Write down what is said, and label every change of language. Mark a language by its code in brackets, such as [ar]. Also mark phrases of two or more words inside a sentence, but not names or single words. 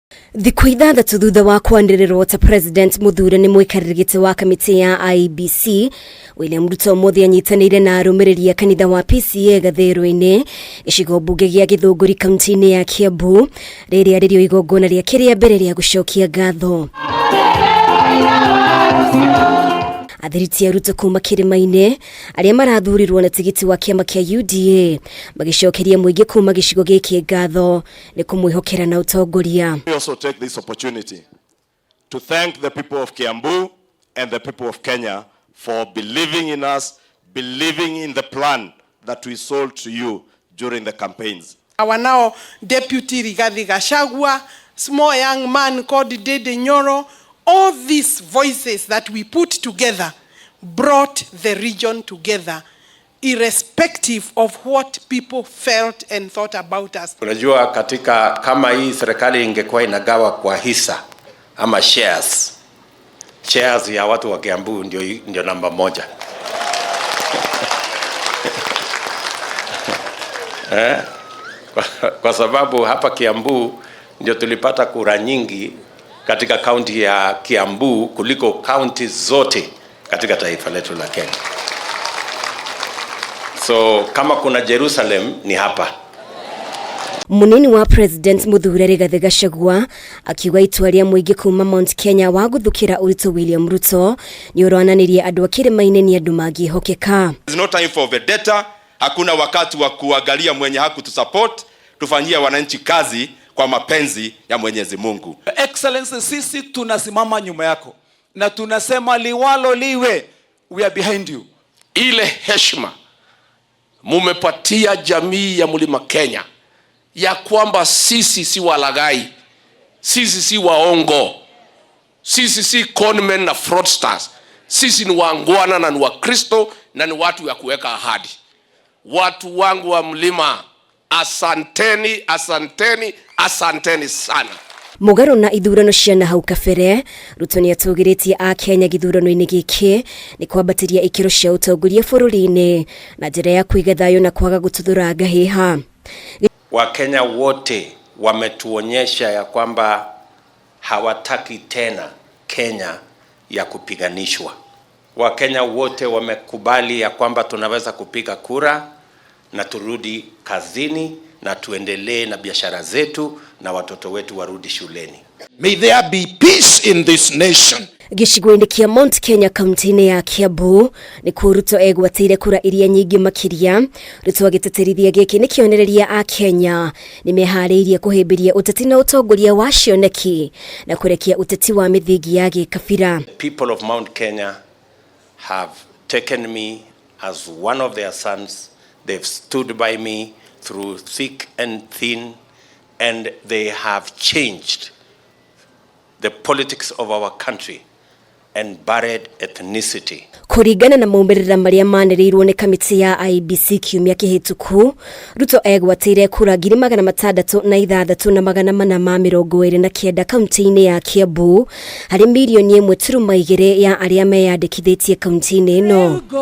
[ki] Thikũ ithathatũ thutha wa kwanĩrĩrwo ta President Muthure nĩ mũikarĩri wa kamĩtĩ ya IEBC, William Ruto mũthĩ anyitanĩire na arũmĩrĩri a kanitha wa PCEA Gathĩrũ-inĩ, gĩcigo mbunge gĩa Gĩthũngũri kaunti-inĩ ya Kiambu, rĩrĩa rĩrĩo igongona rĩa kĩrĩa mbere rĩa gũcokia ngatho. Athiriti a Ruto kuma kĩrĩma-inĩ arĩa marathurirwo na tigiti wa kĩama kĩa UDA magicokeria mũingĩ kuma gĩcigo gĩkĩ ngatho nĩ kũmwĩhokera na ũtongoria. [en] We also take this opportunity to thank the people of Kiambu and the people of Kenya for believing in us, believing in the plan that we sold to you during the campaigns. Our now Deputy Rigathi Gachagua, small young man called Dede Nyoro, all these voices that we put together brought the region together, irrespective of what people felt and thought about us. [sw] Unajua katika kama hii serikali ingekuwa inagawa kwa hisa ama shares ya watu wa Kiambu ndio namba moja. Kwa sababu hapa Kiambu ndio tulipata kura nyingi katika kaunti ya Kiambu kuliko kaunti zote katika taifa letu la Kenya. So kama kuna Jerusalem ni hapa. [ki] Munini wa President Muthure Rigathi Gachagua akiuga itua rĩa mũingĩ kuma Mount Kenya wa guthukira ũritũ William Ruto ni ũronanirie andũ a kĩrĩma-inĩ ni andũ mangĩhokeka. [en] There's no time for vendetta, [sw] hakuna wakati wa kuangalia mwenye hakutusupport, tufanyie wananchi kazi kwa mapenzi ya Mwenyezi Mungu. Excellency, sisi tunasimama nyuma yako na tunasema liwalo liwe, [en] we are behind you. [sw] Ile heshima mumepatia jamii ya Mlima Kenya ya kwamba sisi si walagai, sisi si waongo, sisi si conmen na fraudsters, sisi ni wangwana na ni Wakristo na ni watu ya kuweka ahadi. Watu wangu wa Mlima, asanteni, asanteni, asanteni sana. [ki] Mũgarũ na ithurano cia na hau kabere, Ruto nĩ atũgĩrĩtie a Kenya gĩthurano-inĩ gĩkĩ nĩ kwambatĩria ikĩro cia ũtongoria bũrũri-inĩ na njĩra ya kũiga thayũ na kwaga gũtuthũra ngahĩha. [sw] Wakenya wote wametuonyesha ya kwamba hawataki tena Kenya ya kupiganishwa. Wakenya wote wamekubali ya kwamba tunaweza kupiga kura na turudi kazini na tuendelee na biashara zetu na watoto wetu warudi shuleni. [en] May there be peace in this nation. [ki] Gĩcigo-inĩ kĩa Mount Kenya kaunti-inĩ ya Kiambu nĩ kuo Ruto egwateire kura iria nyingĩ makĩria. Ruto agĩtĩtĩrithia gĩkĩ nĩ kĩonereria a Kenya nĩ meharĩirie kũhĩmbĩria ũteti na ũtongoria wa cioneki na kũrekia ũteti wa mĩthingi ya gĩkabira. [en] People of Mount Kenya have taken me as one of their sons. They've stood by me through thick and thin, and they have changed the politics of our country and buried ethnicity. [ki] Kũringana na maumĩrĩra marĩa manĩrĩirwo nĩ kamĩtĩ ya IEBC kiumia kĩhĩtũku, Ruto egwateire kura 606,429 kaunti-inĩ ya Kiambu harĩ milioni 1.2 ya arĩa meyandĩkithĩtie kaunti-inĩ ĩno.